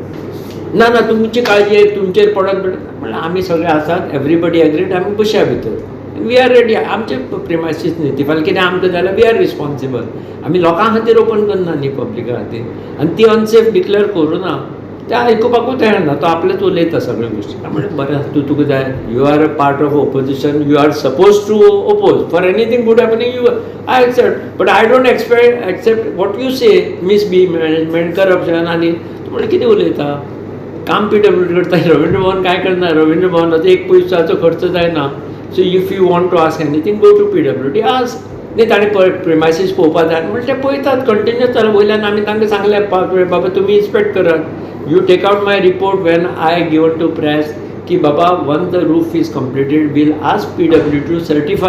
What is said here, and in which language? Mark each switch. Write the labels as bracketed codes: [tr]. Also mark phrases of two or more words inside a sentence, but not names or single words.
[kok] ना ना तुमची काळजी तुमचेर पडत म्हणल्यार आमी सगळे आसात. [en] everybody agreed. [kok] आमी बसया भितर. [en] we are ready. [kok] आमचे प्रिमायसीस न्ही ती फाल्यां कितें आमकां जाल्यार [en] we are responsible. [kok] आमी लोकां खातीर ओपन करना न्ही पब्लिका खातीर. आनी ती अनसेफ डिक्लेअर करूं ना तें आयकुपाकूच तयार ना. तो आपलेच उलयता सगळ्यो गोश्टी. म्हणलें बरें तुका जाय [en] you are a part of opposition. you are suppose to oppose for anything good happening you I accept but I don't accept what you say Miss B management corruption. [kok] आनी तूं म्हणलें कितें उलयता. काम PWD करता. रवींद्र भवन काय करना. रवींद्र भवनाचो एक पयशाचो खर्च जायना. [en] so if you want to ask anything go to PWD ask. [kok] न्ही ताणें प्रिमायसीस पळोवपाक जाय म्हणजे ते पळयतात कंटिन्यूस जालें. वयल्यान आमी तांकां सांगलें बाबा तुमी इन्स्पेक्ट करात. [en] you take out my report when I given to press [kok] की बाबा [en] when the roof is completed will ask PWD to certify.